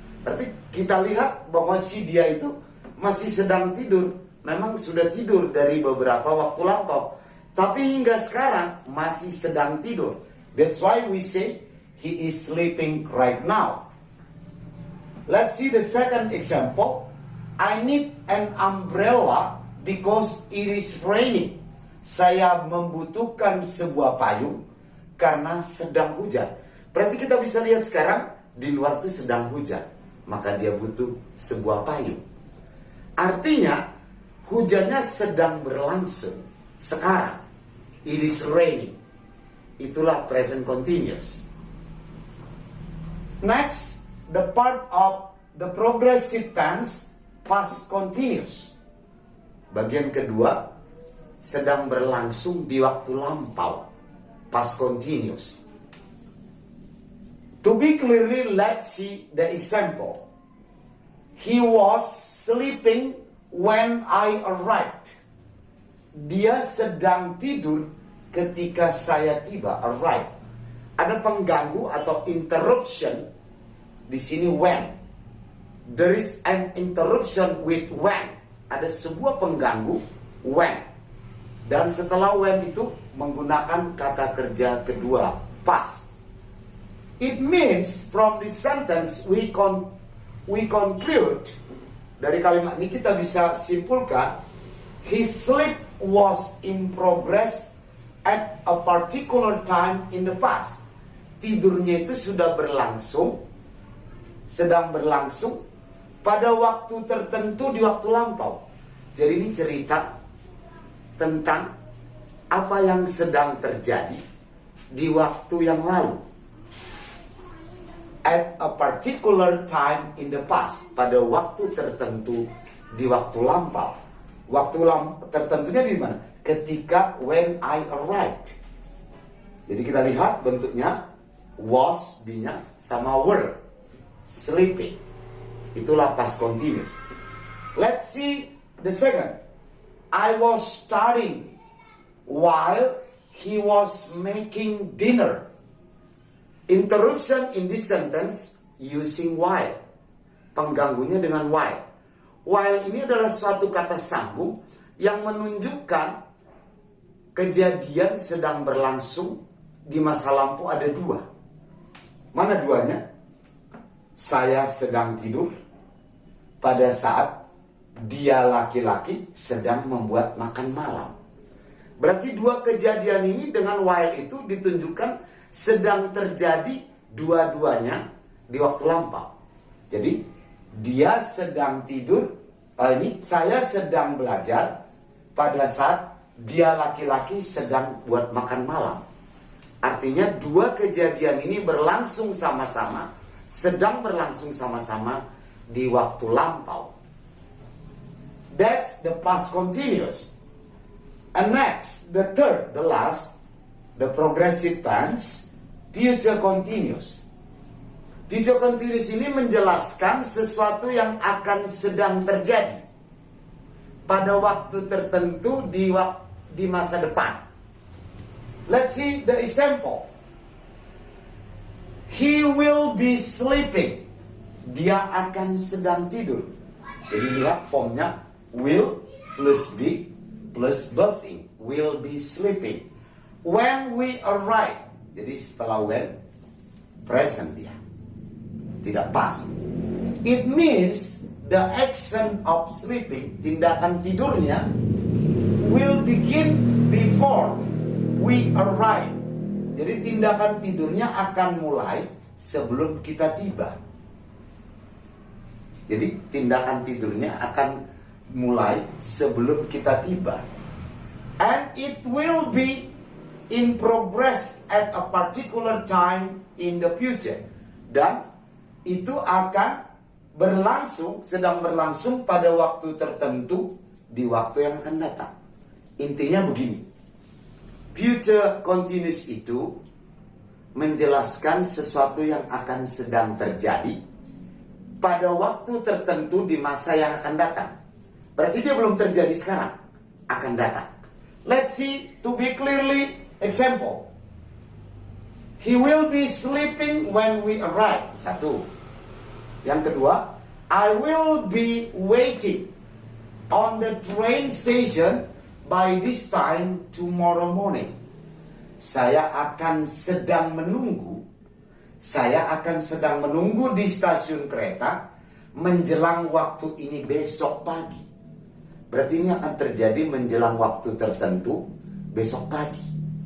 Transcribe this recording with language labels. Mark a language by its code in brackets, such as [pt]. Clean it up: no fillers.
[id] Berarti kita lihat bahwa si dia itu masih sedang tidur. Memang sudah tidur dari beberapa waktu lampau, tapi hingga sekarang masih sedang tidur. [en] That's why we say he is sleeping right now. Let's see the second example. I need an umbrella because it is raining. [id] Saya membutuhkan sebuah payung karena sedang hujan. Berarti kita bisa lihat sekarang di luar itu sedang hujan, maka dia butuh sebuah payung. Artinya hujannya sedang berlangsung sekarang. [en] It is raining. [id] Itulah [en] present continuous. Next, the part of the progressive tense, past continuous. [id] Bagian kedua, sedang berlangsung di waktu lampau, past continuous. [en] To be clearly, let's see the example. He was sleeping when I arrived. [id] Dia sedang tidur ketika saya tiba, arrive. Ada pengganggu atau interruption di sini when. [en] there is an interruption with when. [id] Ada sebuah pengganggu when. Dan setelah when itu menggunakan kata kerja kedua, past. [en] It means from this sentence we conclude, [id] dari kalimat ini kita bisa simpulkan, [en] his sleep was in progress at a particular time in the past. [id] Tidurnya itu sudah berlangsung, sedang berlangsung pada waktu tertentu di waktu lampau. Jadi ini cerita tentang apa yang sedang terjadi di waktu yang lalu. [en] At a particular time in the past. [id] Pada waktu tertentu di waktu lampau. Waktu tertentunya di mana? Ketika [en] when I arrived. [id] Jadi kita lihat bentuknya was, be-nya sama were. Sleeping. Itulah [en] past continuous. Let's see the second. I was studying while he was making dinner. Interruption in this sentence using while. [id] Pengganggunya dengan while. While ini adalah suatu kata sambung yang menunjukkan kejadian sedang berlangsung di masa lampau ada dua. Mana duanya? Saya sedang tidur pada saat dia laki-laki sedang membuat makan malam. Berarti dua kejadian ini dengan while itu ditunjukkan sedang terjadi dua-duanya di waktu lampau. Jadi dia sedang tidur, saya sedang belajar pada saat dia laki-laki sedang buat makan malam. Artinya dua kejadian ini berlangsung sama-sama, sedang berlangsung sama-sama di waktu lampau. [en] That's the past continuous. And next, the third, the last, the progressive tense, future continuous. [id] Future continuous ini menjelaskan sesuatu yang akan sedang terjadi pada waktu tertentu di masa depan. [en] Let's see the example. He will be sleeping. [id] Dia akan sedang tidur. Jadi lihat formnya will plus be plus buffing. [en] Will be sleeping. When we arrive. [id] Jadi setelah when, present dia. Tidak past. [en] It means the action of sleeping, [id] tindakan tidurnya, [en] will begin before we arrive. [id] Jadi tindakan tidurnya akan mulai sebelum kita tiba. Jadi tindakan tidurnya akan mulai sebelum kita tiba. [en] And it will be in progress at a particular time in the future. [id] Dan itu akan berlangsung, sedang berlangsung pada waktu tertentu di waktu yang akan datang. Intinya begini. Future continuous itu menjelaskan sesuatu yang akan sedang terjadi pada waktu tertentu di masa yang akan datang. Berarti dia belum terjadi sekarang, akan datang. [en] Let's see to be clearly example. He will be sleeping when we arrive. [id] Satu. Yang kedua, [en] I will be waiting on the train station by this time tomorrow morning. [id] Saya akan sedang menunggu. Saya akan sedang menunggu di stasiun kereta menjelang waktu ini besok pagi. Berarti ini akan terjadi menjelang waktu tertentu besok pagi.